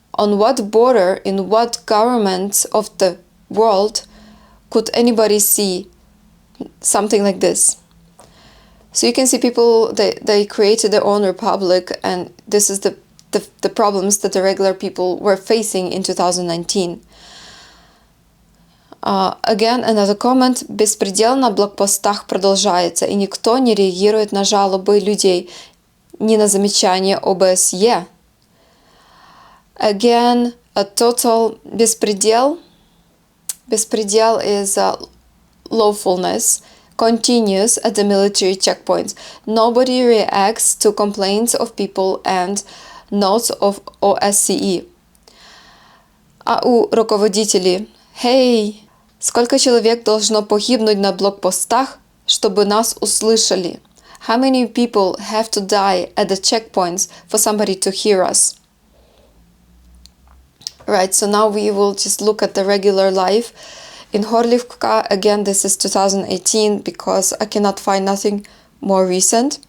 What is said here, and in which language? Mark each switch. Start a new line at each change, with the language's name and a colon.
English: On what border, in what government of the world could anybody see something like this? So you can see people, they created their own republic, and this is the problems that the regular people were facing in 2019. Again, another comment.
Russian: Беспредел на блокпостах продолжается, и никто не реагирует на жалобы людей, ни на замечания ОБСЕ.
English: Again, a total беспредел. Bеспредел is lawfulness, continues at the military checkpoints. Nobody reacts to complaints of people and notes of OSCE.
Russian: А у руководителей: «Hey, сколько человек должно погибнуть на блокпостах, чтобы нас услышали?
English: How many people have to die at the checkpoints for somebody to hear us?» Right, so now we will just look at the regular life in Horlivka. Again, this is 2018 because I cannot find nothing more recent.